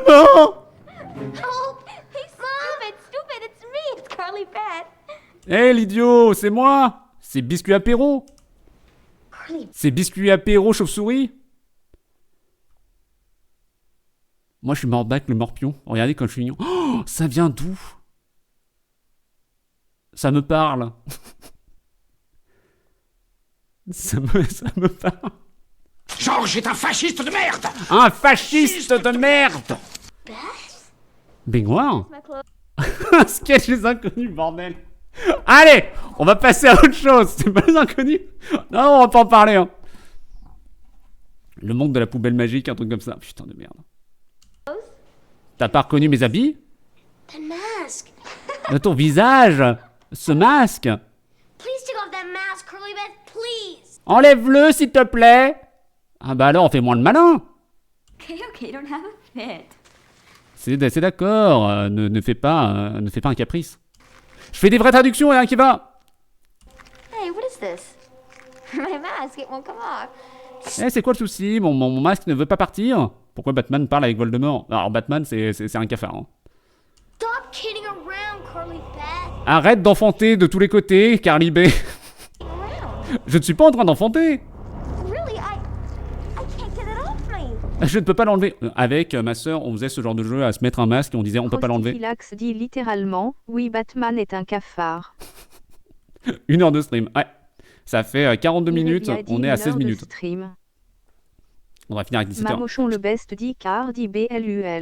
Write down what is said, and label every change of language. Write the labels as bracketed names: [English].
[English] Oh, hey, stop it, stupid, it's me, it's Carly Beth. [French] Hé, l'idiot, c'est moi! C'est Biscuit Apéro! C'est Biscuit Apéro Chauve-souris! Moi, je suis Morbac le morpion. Regardez comme je suis mignon. Oh, ça vient d'où? Ça me parle. ça me parle. George est un fasciste de merde! Un fasciste de merde! Baignoire? Un sketch des inconnus, bordel! Allez! On va passer à autre chose! C'est pas les inconnus? Non, on va pas en parler, hein! Le monde de la poubelle magique, un truc comme ça. Putain de merde. T'as pas reconnu mes habits? [English] The mask. [French] Ton visage! Ce masque! [English] Please take off that mask, Curly Beth, please. [French] Enlève-le, s'il te plaît! Ah bah alors, on fait moins le malin! [English] Okay, don't have a fit. [French] C'est d'accord, ne fais pas un caprice. Je fais des vraies traductions, et un qui va! [English] Hey, what is this? My mask, it won't come off. [French] Eh, c'est quoi le souci? Mon masque ne veut pas partir? Pourquoi Batman parle avec Voldemort? Alors Batman, c'est un cafard. Hein. [English] Stop kidding around, Curly Beth. [French] Arrête d'enfanter de tous les côtés, Carly B. Je ne suis pas en train d'enfanter. [English] Really, I can't get it off me. [French] Je ne peux pas l'enlever. Avec ma sœur, on faisait ce genre de jeu à se mettre un masque et on disait on peut pas l'enlever. Rostifilax dit littéralement, oui, Batman est un cafard. 1 heure de stream, ouais. Ça fait 42 minutes, on est à 16 minutes. Stream. On va finir avec 17h. Mamochon le best dit car dit BLUL.